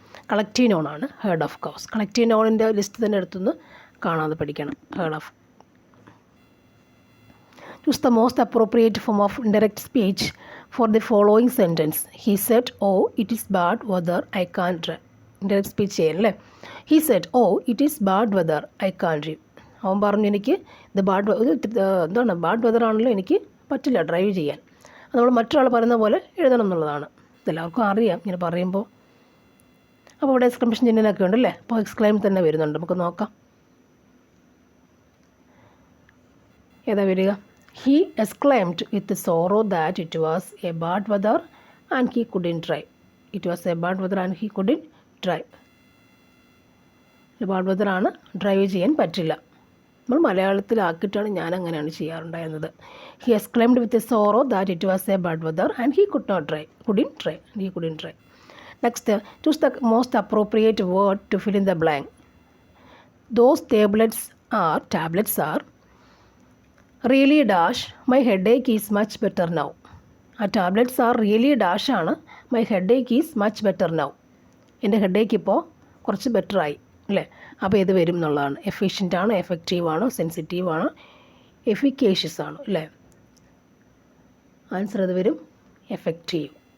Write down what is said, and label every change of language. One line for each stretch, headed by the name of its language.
Malayalam: Collective noun ആണ് heard of cows. Collective നോണിൻ്റെ list തന്നെ എടുത്തുനിന്ന് കാണാതെ പഠിക്കണം. Heard of
English: Choose the most appropriate form of indirect speech for the following sentence. He said, oh, it is bad weather, I can't drive.
Malayalam: Indirect speech ചെയ്യാൻ അല്ലേ.
English: He said, oh, it is bad weather, I can't drive.
Malayalam: അവൻ പറഞ്ഞു എനിക്ക് ഇത് bad weather ആണല്ലോ, എനിക്ക് പറ്റില്ല drive ചെയ്യാൻ. അത് നമ്മൾ മറ്റൊരാൾ പറയുന്ന പോലെ എഴുതണം എന്നുള്ളതാണ്. ഇതെല്ലാവർക്കും അറിയാം ഇങ്ങനെ പറയുമ്പോൾ. അപ്പോൾ ഇവിടെ എക്സ്ക്ലമേഷൻ ചിഹ്നമൊക്കെ ഉണ്ടല്ലേ, അപ്പോൾ എക്സ്ക്ലൈം തന്നെ വരുന്നുണ്ട്. നമുക്ക് നോക്കാം ഏതാ വരിക.
English: He exclaimed with sorrow that it was a bad weather and he couldn't drive. It was a bad weather and he couldn't drive.
Malayalam: Bad weather ആണ്, ഡ്രൈവ് ചെയ്യാൻ പറ്റില്ല. നമ്മൾ മലയാളത്തിലാക്കിയിട്ടാണ് ഞാൻ അങ്ങനെയാണ് ചെയ്യാറുണ്ടായിരുന്നത്.
English: He exclaimed with a sorrow that it was a bad weather and he couldn't drive. Next, choose the most appropriate word to fill in the blank. Those tablets are really dash, my headache is much better now. ആ tablets are really dash ആണ്, my headache is much better now.
Malayalam: എൻ്റെ headache ഇപ്പോൾ കുറച്ച് ബെറ്ററായി അല്ലേ. അപ്പോൾ ഇത് വരും എന്നുള്ളതാണ്. എഫിഷ്യൻ്റ് ആണോ, എഫക്റ്റീവ് ആണോ, സെൻസിറ്റീവ് ആണോ, എഫിക്കേഷ്യസ് ആണോ അല്ലേ. ആൻസർ ഇത് വരും എഫക്റ്റീവ്.